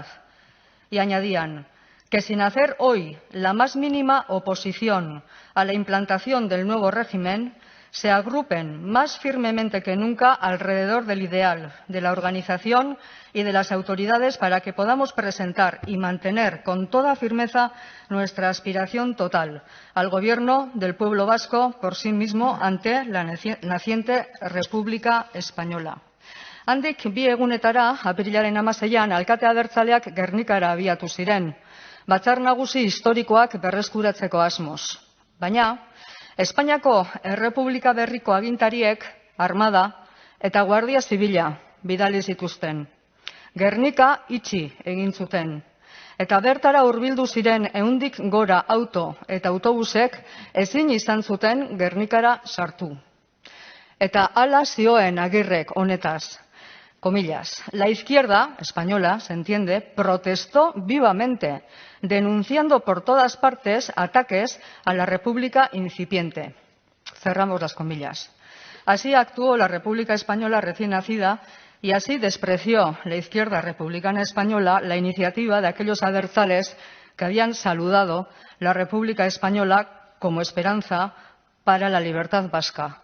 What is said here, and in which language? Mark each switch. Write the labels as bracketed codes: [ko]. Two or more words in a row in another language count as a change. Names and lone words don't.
[es] Y añadían que sin hacer hoy la más mínima oposición a la implantación del nuevo régimen, se agrupen más firmemente que nunca alrededor del ideal, de la organización y de las autoridades para que podamos presentar y mantener con toda firmeza nuestra aspiración total al gobierno del pueblo vasco por sí mismo ante la naciente República Española. [eu] Handik bi egunetara, apirilaren 16an, alkate abertzaleak Gernikara abiatu ziren, batzar nagusi historikoak berreskuratzeko asmoz. Baina, Espainiako Errepublika berriko agintariek armada eta guardia zibila bidali zituzten. Gernika itxi egin zuten. Eta bertara hurbildu ziren 100tik gora auto eta autobusek ezin izan zuten Gernikara sartu. Eta hala zioen Agirrek honetaz. [es] Comillas, la izquierda española, se entiende, protestó vivamente, denunciando por todas partes ataques a la República incipiente. Cerramos las comillas. Así actuó la República Española recién nacida y así despreció la izquierda republicana española la iniciativa de aquellos abertzales que habían saludado la República Española como esperanza para la libertad vasca.